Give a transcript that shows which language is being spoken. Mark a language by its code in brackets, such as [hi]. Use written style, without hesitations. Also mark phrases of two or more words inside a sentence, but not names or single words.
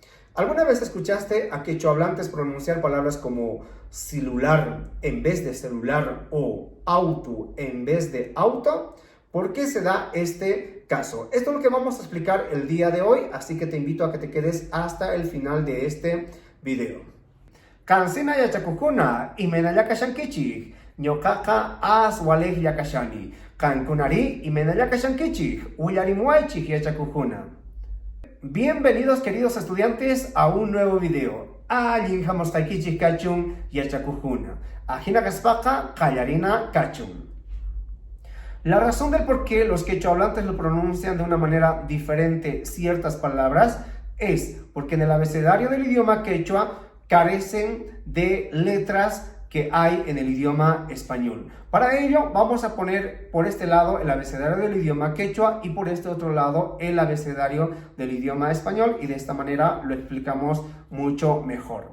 [es] ¿Alguna vez escuchaste a quechohablantes pronunciar palabras como celular en vez de celular o auto en vez de auto? ¿Por qué se da este caso? Esto es lo que vamos a explicar el día de hoy, así que te invito a que te quedes hasta el final de este video. [qu] Kansina yachakukuna, imena yakashankichik, ñoqaqa aswalej yakashani, kankunari imena yakashankichik, uyarimuaychik yachakukuna. [es] Bienvenidos queridos estudiantes a un nuevo video. [qu] Allin hamostaikichik kachun yachakukuna. Ajina kaspaka kallarina kachun. [es] La razón del por qué los quechohablantes lo pronuncian de una manera diferente ciertas palabras es porque en el abecedario del idioma quechua carecen de letras que hay en el idioma español. Para ello vamos a poner por este lado el abecedario del idioma quechua y por este otro lado el abecedario del idioma español, y de esta manera lo explicamos mucho mejor.